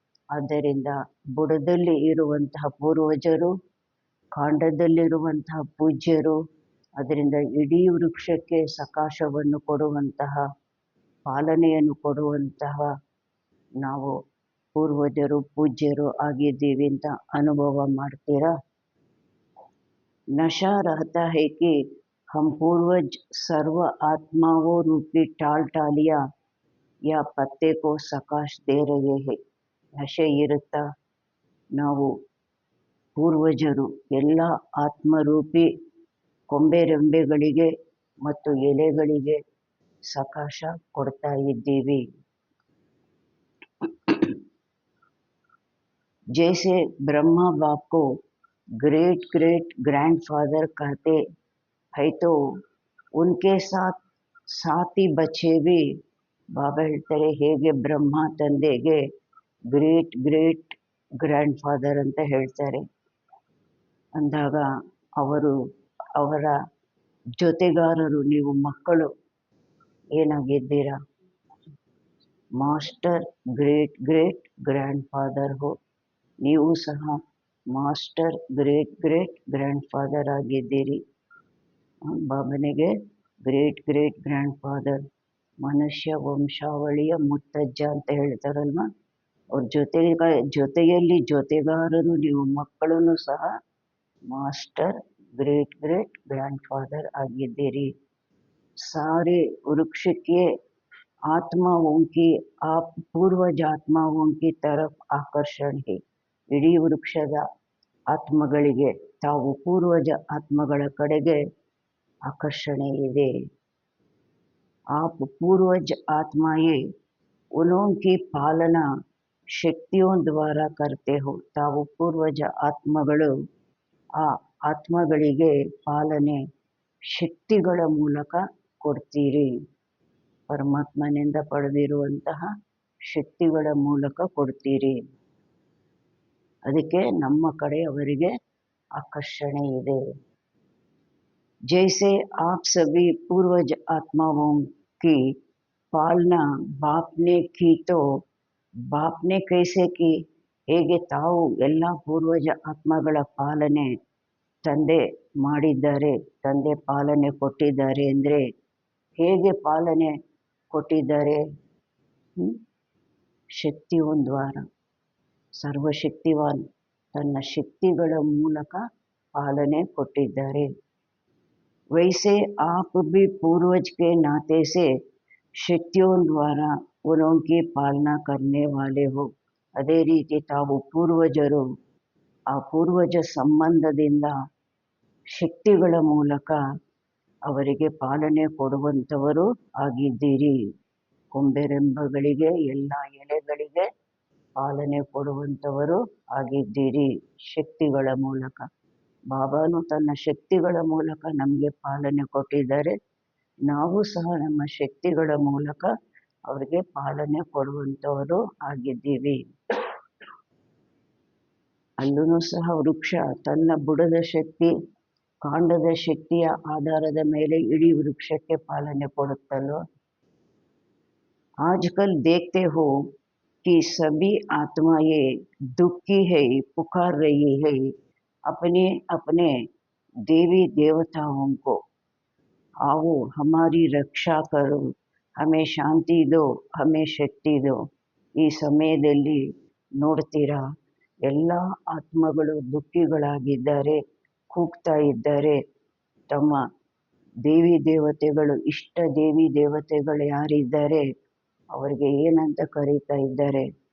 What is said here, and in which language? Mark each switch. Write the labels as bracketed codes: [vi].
[kn] ಆದ್ದರಿಂದ ಬುಡದಲ್ಲಿ ಇರುವಂತಹ ಪೂರ್ವಜರು, ಕಾಂಡದಲ್ಲಿರುವಂತಹ ಪೂಜ್ಯರು, ಅದರಿಂದ ಇಡೀ ವೃಕ್ಷಕ್ಕೆ ಸಕಾಶವನ್ನು ಕೊಡುವಂತಹ, ಪಾಲನೆಯನ್ನು ಕೊಡುವಂತಹ ನಾವು ಪೂರ್ವಜರು ಪೂಜ್ಯರು ಆಗಿದ್ದೀವಿ ಅಂತ ಅನುಭವ ಮಾಡ್ತೀರಾ? [hi] नशा रहता है कि हम पूर्वज सर्व आत्माओं रूपी टाल टालिया या पत्ते को सकाश दे रहे हैं. [kn] ನಶೆ ಇರುತ್ತಾ? ನಾವು ಪೂರ್ವಜರು ಎಲ್ಲ ಆತ್ಮರೂಪಿ ಕೊಂಬೆರೆಂಬೆಗಳಿಗೆ ಮತ್ತು ಎಲೆಗಳಿಗೆ ಸಕಾಶ ಕೊಡ್ತಾ ಇದ್ದೀವಿ. [hi] जैसे ब्रह्मा बाप को ग्रेट ग्रेट ग्रैंडफादर कहते है, तो उनके साथ साथी बच्चे भी. [kn] ಬಾಬಾ ಹೇಳ್ತಾರೆ, ಹೇಗೆ ಬ್ರಹ್ಮ ತಂದೆಗೆ ಗ್ರೇಟ್ ಗ್ರೇಟ್ ಗ್ರ್ಯಾಂಡ್ ಫಾದರ್ ಅಂತ ಹೇಳ್ತಾರೆ, ಅಂದಾಗ ಅವರು ಅವರ ಜೊತೆಗಾರರು ನೀವು ಮಕ್ಕಳು ಏನಾಗಿದ್ದೀರಾ? [hi] Master great great grand father ಹೋ. [kn] ನೀವು ಸಹ master great great grand father ಆಗಿದ್ದೀರಿ. ಬಾಬನಿಗೆ ಗ್ರೇಟ್ ಗ್ರೇಟ್ ಗ್ರ್ಯಾಂಡ್ ಫಾದರ್, ಮನುಷ್ಯ ವಂಶಾವಳಿಯ ಮುತ್ತಜ್ಜ ಅಂತ ಹೇಳ್ತಾರಲ್ವ, ಅವ್ರ ಜೊತೆಯಲ್ಲಿ ಜೊತೆಗಾರರು ನೀವು ಮಕ್ಕಳನ್ನು ಸಹ ಮಾಸ್ಟರ್ ग्रेट ग्रेट ग्रैंडफादर ಆಗಿದ್ದೀರಿ. [hi] सारे वृक्ष के आत्माओं की आप पूर्वज आत्माओं की तरफ आकर्षण है. [kn] ಇಡೀ ವೃಕ್ಷದ ಆತ್ಮಗಳಿಗೆ ತಾವು ಪೂರ್ವಜ ಆತ್ಮಗಳ ಕಡೆಗೆ ಆಕರ್ಷಣೆ ಇದೆ. [hi] आप पूर्वज आत्माएं उन्हों की पालना ಶಕ್ತಿಯೋ ದ್ವಾರ करते हो. [kn] ತಾವು ಪೂರ್ವಜ ಆತ್ಮಗಳು ಆ ಆತ್ಮಗಳಿಗೆ ಪಾಲನೆ ಶಕ್ತಿಗಳ ಮೂಲಕ ಕೊಡ್ತೀರಿ. ಪರಮಾತ್ಮನಿಂದ ಪಡೆದಿರುವಂತಹ ಶಕ್ತಿಗಳ ಮೂಲಕ ಕೊಡ್ತೀರಿ. ಅದಕ್ಕೆ ನಮ್ಮ ಕಡೆ ಅವರಿಗೆ ಆಕರ್ಷಣೆ ಇದೆ. [hi] जैसे आप सभी पूर्वज आत्माओं की पालना बाप ने की तो बाप ने कैसे की. [kn] ಹೇಗೆ ತಾವು ಎಲ್ಲ ಪೂರ್ವಜ ಆತ್ಮಗಳ ಪಾಲನೆ ತಂದೆ ಮಾಡಿದ್ದಾರೆ, ತಂದೆ ಪಾಲನೆ ಕೊಟ್ಟಿದ್ದಾರೆ ಅಂದರೆ ಹೇಗೆ ಪಾಲನೆ ಕೊಟ್ಟಿದ್ದಾರೆ? [hi] ಶಕ್ತಿಯೋನ್ ದ್ವಾರ, [kn] ಸರ್ವಶಕ್ತಿವಾನ್ ತನ್ನ ಶಕ್ತಿಗಳ ಮೂಲಕ ಪಾಲನೆ ಕೊಟ್ಟಿದ್ದಾರೆ. [hi] वैसे आप भी पूर्वज के नाते से शक्तियों द्वारा उनकी पालना करने वाले हो. [kn] ಅದೇ ರೀತಿ ತಾವು ಪೂರ್ವಜರು ಆ ಪೂರ್ವಜ ಸಂಬಂಧದಿಂದ ಶಕ್ತಿಗಳ ಮೂಲಕ ಅವರಿಗೆ ಪಾಲನೆ ಕೊಡುವಂಥವರು ಆಗಿದ್ದೀರಿ. ಕೊಂಬೆರೆಂಬಗಳಿಗೆ ಎಲ್ಲ ಎಲೆಗಳಿಗೆ ಪಾಲನೆ ಕೊಡುವಂಥವರು ಆಗಿದ್ದೀರಿ ಶಕ್ತಿಗಳ ಮೂಲಕ. ಬಾಬಾನು ತನ್ನ ಶಕ್ತಿಗಳ ಮೂಲಕ ನಮಗೆ ಪಾಲನೆ ಕೊಟ್ಟಿದ್ದಾರೆ. ನಾವು ಸಹ ನಮ್ಮ ಶಕ್ತಿಗಳ ಮೂಲಕ ಅವರಿಗೆ ಪಾಲನೆ ಕೊಡುವಂಥವರು ಆಗಿದ್ದೀವಿ. ಅಲ್ಲೂ ಸಹ ವೃಕ್ಷ ತನ್ನ ಬುಡದ ಶಕ್ತಿ, ಕಾಂಡದ ಶಕ್ತಿಯ ಆಧಾರದ ಮೇಲೆ ಇಡೀ ವೃಕ್ಷಕ್ಕೆ ಪಾಲನೆ ಕೊಡುತ್ತಲ್ವ. [hi] आजकल देखते हो कि सभी आत्माएं दुखी है, पुकार रही है अपने अपने देवी देवताओं को, आओ हमारी रक्षा करो, हमें ಶಾಂತಿ दो, हमें ಶಕ್ತಿ दो. [kn] ಈ ಸಮಯದಲ್ಲಿ ನೋಡ್ತೀರಾ ಎಲ್ಲ ಆತ್ಮಗಳು ದುಃಖಿಗಳಾಗಿದ್ದಾರೆ, ಕೂಗ್ತಾ ಇದ್ದಾರೆ. ತಮ್ಮ ದೇವಿ ದೇವತೆಗಳು, ಇಷ್ಟ ದೇವಿ ದೇವತೆಗಳು ಯಾರಿದ್ದಾರೆ ಅವರಿಗೆ ಏನಂತ ಕರೀತಾ ಇದ್ದಾರೆ?